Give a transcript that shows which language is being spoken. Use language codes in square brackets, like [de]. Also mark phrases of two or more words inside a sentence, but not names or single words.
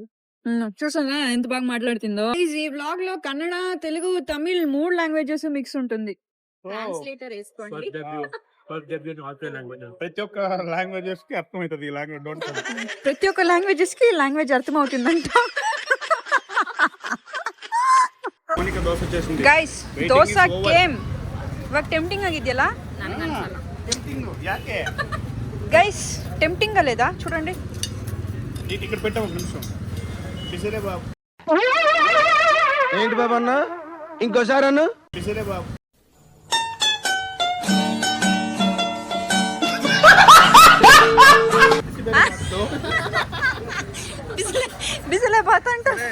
[te] చూసానా ఎంత బాగా మాట్లాడుతుందో. ఈ వ్లాగ్ లో కన్నడ, తెలుగు, తమిళ్ 3 లాంగ్వేజెస్ మిక్స్ ఉంటుంది. ట్రాన్స్లేటర్ వేసుకోండి. ప్రతి ఒక్క లాంగ్వేజెస్ కి అర్థమవుతుంది ఈ లాంగ్వేజ్. ప్రతి ఒక్క లాంగ్వేజెస్ కి లాంగ్వేజ్ అర్థమవుతుందంట. [kn] ಗೈಸ್ ದೋಸಾ ಕೇಮ್ ಇವಾಗ ಟೆಂಪ್ಟಿಂಗ್ ಆಗಿದೆಯಲ್ಲ ಯಾಕೆ [te] ಗೈಸ್? ಟೆಂಪ್ಟಿಂಗ್ ಅಲ್ಲೇదా చూడండి. ఇక్కడ పెట్టా ఒక నిమిషం. పిసిరే బాబు. ఏంటి బాబు అన్న, ఇంకోసారి అన్న. పిసిరే బాబు. బిసిలే బాత్ అంట.